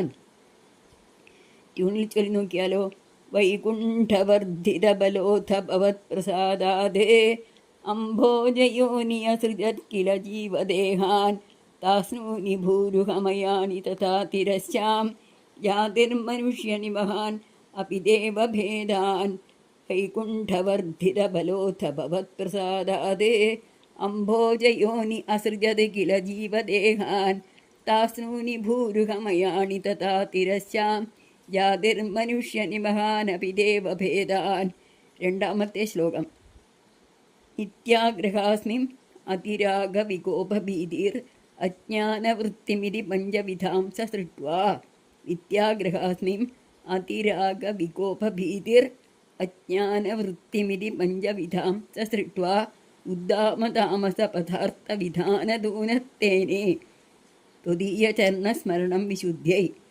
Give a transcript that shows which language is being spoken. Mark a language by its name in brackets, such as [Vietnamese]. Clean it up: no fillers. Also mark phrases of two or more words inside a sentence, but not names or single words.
[Malayalam] ട്യൂണിൽ ചൊല്ലി നോക്കിയാലോ. [Sanskrit] വൈകുണ്ഠവർദ്ധിത ബലോധ ഭവത് പ്രസാദാത് അംഭോജയോനി അസൃജത് കില ജീവദേഹാൻ. താസ്നൂനി ഭൂരുഹമയാനി തഥാ തിരശ്ചാം ജാതിർമനുഷ്യനിവഹാൻ अपि देवभेदान् वैकुण्ठवर्धितबलोऽथ भवत्प्रसादात् अम्भोजयोनि असृजत् किल जीवदेहान् तास्नूनि भूरुहमयाणि तथा तिरश्चां जातिर्मनुष्यनिमहानपि देवभेदान्. [Malayalam] രണ്ടാമത്തെ ശ്ലോകം. [Sanskrit] നിത്യാഗ്രഹാസ്മിം അതിരാഗവികോപഭീതിർ അജ്ഞാനവൃത്തിമിതി പഞ്ചവിധാം സൃഷ്ട്വാ. നിത്യാഗ്രഹാസ്മിം അതിരാഗവികോപഭീതിർ അജ്ഞാനവൃത്തിമിതി പഞ്ചവിധാം സൃഷ്ട്വാ ഉദ്ദാമതാമസപദാർത്ഥവിധാനദൂനത്തേനേ ത്വദീയചരണസ്മരണം വിശുദ്ധ്യൈ.